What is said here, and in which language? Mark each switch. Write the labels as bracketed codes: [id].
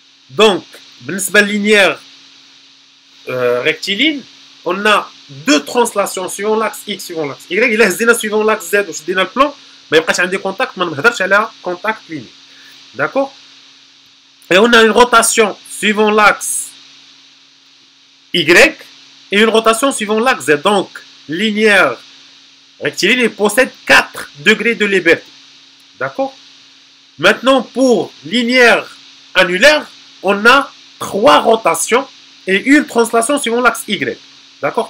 [fr] Donc, بالنسبة linéaire rectiligne, on a deux translations suivant l'axe X, suivant l'axe Y. [ar] إلا هزينا [fr] suivant l'axe Z [ar] وشدينا البلان ما يبقاش عندي contact, ما نهضرش على [fr] contact linéaire. D'accord? Et on a une rotation suivant l'axe Y et une rotation suivant l'axe Z. Donc, linéaire rectiligne, il possède 4 degrés de liberté. D'accord? Maintenant, pour linéaire annulaire, on a 3 rotations et une translation suivant l'axe Y. D'accord?